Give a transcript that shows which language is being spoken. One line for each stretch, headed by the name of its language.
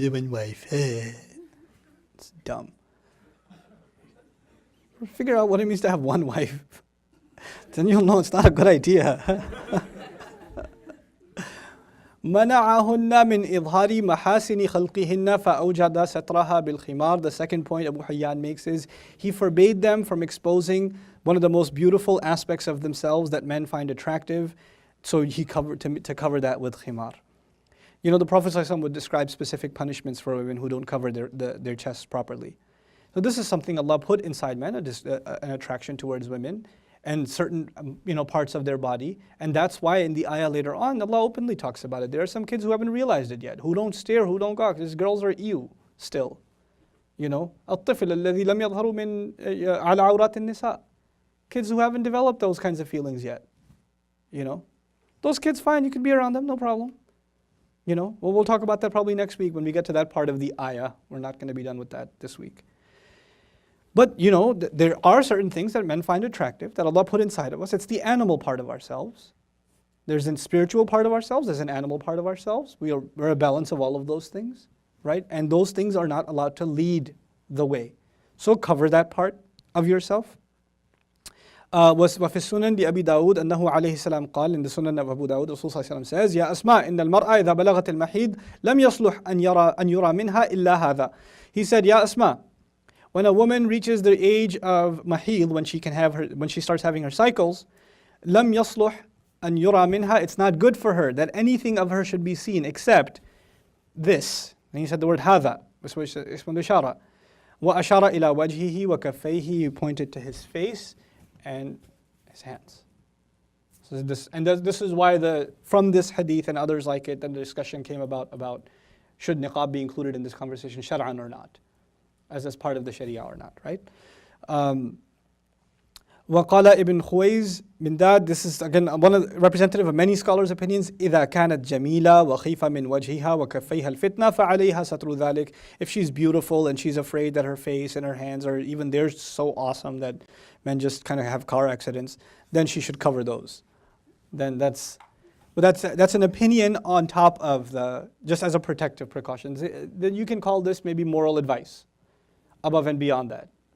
English: Wife. It's dumb. Figure out what it means to have one wife. Then you'll know it's not a good idea.
Arabic: منعهن من إظهار محاسن خلقهن فأوجد سترها بالخمار.
English: The second point Abu Hayyan makes is he forbade them from exposing one of the most beautiful aspects of themselves that men find attractive, so he covered to cover that with khimar. You know, the Prophet ﷺ would describe specific punishments for women who don't cover their chests properly. So this is something Allah put inside men, an attraction towards women and certain parts of their body. And that's why in the ayah later on, Allah openly talks about it. There are some kids who haven't realized it yet, who don't stare, who don't gawk. These girls are ew still. You know,
Arabic: الطفل الذي لم يظهروا من على عورات النساء.
English: Kids who haven't developed those kinds of feelings yet. You know, those kids, fine, you can be around them, no problem. You know, well, we'll talk about that probably next week when we get to that part of the ayah. We're not going to be done with that this week. But, you know, there are certain things that men find attractive that Allah put inside of us. It's the animal part of ourselves. There's a spiritual part of ourselves. There's an animal part of ourselves. We're a balance of all of those things, right? And those things are not allowed to lead the way. So cover that part of yourself.
Arabic: وفي السنن لأبي داود أنه عليه السلام قال,
English: in the Sunan of Abu Dawud, Rasul
Arabic: صلى الله عليه وسلم says, يا أسماء إن المرأة إذا بلغت المحيض لم يصلح أن يرى منها إلا هذا.
English: He said, Ya Asma, when a woman reaches the age of mahid, when she starts having her cycles,
Arabic: لم يصلح أن يرى منها,
English: it's not good for her that anything of her should be seen except this. And he said the word
Arabic: هذا, اسم الإشارة. وأشار إلى وجهه وكفيه,
English: he pointed to his face and his hands. So this is why from this hadith and others like it, then the discussion came about should niqab be included in this conversation, shar'an or not, as part of the sharia or not, right?
Arabic: وقال ابن خويز من
English: that, this is again representative of many scholars' opinions.
Arabic: إذا كانت جميلة وخيفة من وجهها وكفيها الفتنة فعليها ستر ذلك.
English: If she's beautiful and she's afraid that her face and her hands are even they're so awesome that men just kind of have car accidents, then she should cover those. Then that's an opinion on top of just as a protective precaution. Then you can call this maybe moral advice above and beyond that.